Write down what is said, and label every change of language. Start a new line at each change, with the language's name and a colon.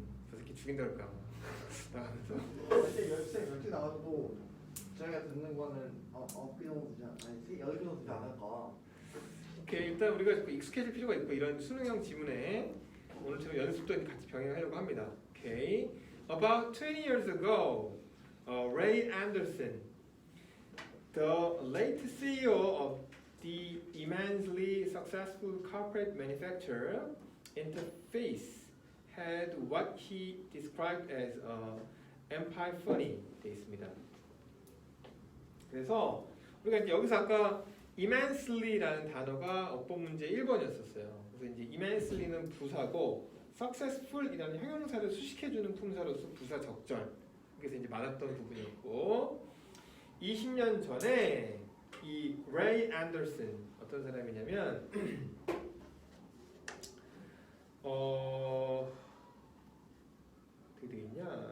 Korean: 저 새끼 죽인다 그럴까 아마. 나가면서. 쌤 10개 나와도 저희가 듣는 거는 9개 정도 되지 아니 8개 정도 되지 않을까. 오케이 일단 우리가 익숙해질 필요가 있고 이런 수능형 지문에 오늘처럼 연습도 같이 병행하려고 합니다. 오케이.
English: About 20 years ago, Ray Anderson, the late CEO of the immensely successful corporate manufacturer Interface, had what he described as epiphany
Korean: 돼 있습니다. 그래서 우리가 이제 여기서 아까 immensely라는 단어가 어법 문제 1번이었었어요. 그래서 이제 immensely는 부사고 successful이라는 형용사를 수식해주는 품사로서 부사 적절. 그래서 이제 맞았던 부분이었고 20년 전에 이 레이 앤더슨 어떤 사람이냐면 어떻게 되겠냐?